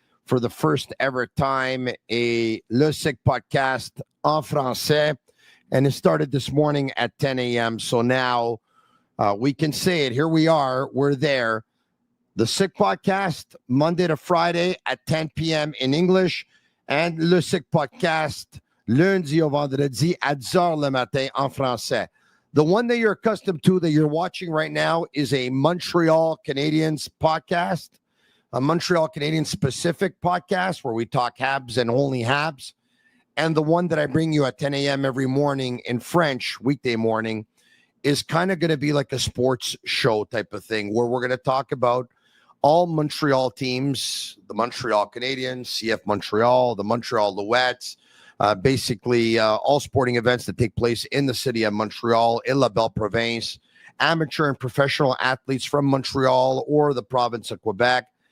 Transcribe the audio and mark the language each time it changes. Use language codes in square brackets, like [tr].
[en] For the first ever time, Le Sick Podcast [fr] en français. [en] And it started this morning at 10 a.m. So now we can say it. Here we are. We're there. The Sick Podcast, Monday to Friday at 10 p.m. in English. [fr] And Le Sick Podcast, lundi au vendredi à 10 heures le matin en français. [en] The one that you're accustomed to that you're watching right now is a Montreal Canadiens podcast. A Montreal Canadiens specific podcast where we talk Habs and only Habs. And the one that I bring you at 10 a.m. every morning in French, weekday morning, is kind of going to be like a sports show type of thing where we're going to talk about all Montreal teams, the Montreal Canadiens, CF Montreal, the Montreal Alouettes, basically all sporting events that take place in the city of Montreal, in La Belle Province, amateur and professional athletes from Montreal or the province of Quebec.